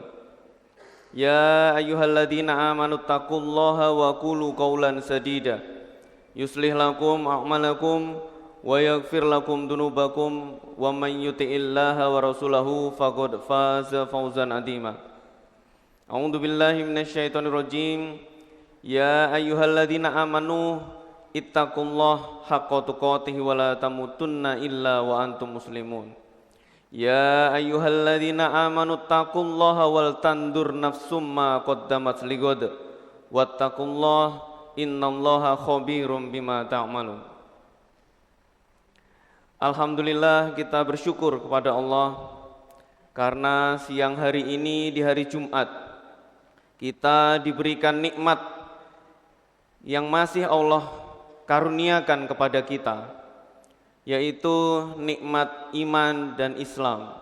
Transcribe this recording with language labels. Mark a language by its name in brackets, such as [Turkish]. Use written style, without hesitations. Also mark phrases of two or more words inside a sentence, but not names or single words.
[Arabic] يا أيها الذين آمنوا اتقوا الله وقولوا قولا سديدا يصلح لكم أعمالكم ويغفر لكم ذنوبكم ومن يطع الله ورسوله فقد فاز فوزا عظيما. أعوذ بالله من الشيطان الرجيم. يا أيها الذين آمنوا اتقوا الله حق تقاته ولا تموتن إلا وأنتم مسلمون. يا أيها الذين آمنوا اتقوا الله ولتنظر نفس ما قدمت لغد واتقوا الله إن الله خبير بما تعملون. الحمد لله, [Indonesian] kita bersyukur kepada Allah karena siang hari ini di hari Jumat kita diberikan nikmat yang masih Allah karuniakan kepada kita, yaitu nikmat iman dan Islam.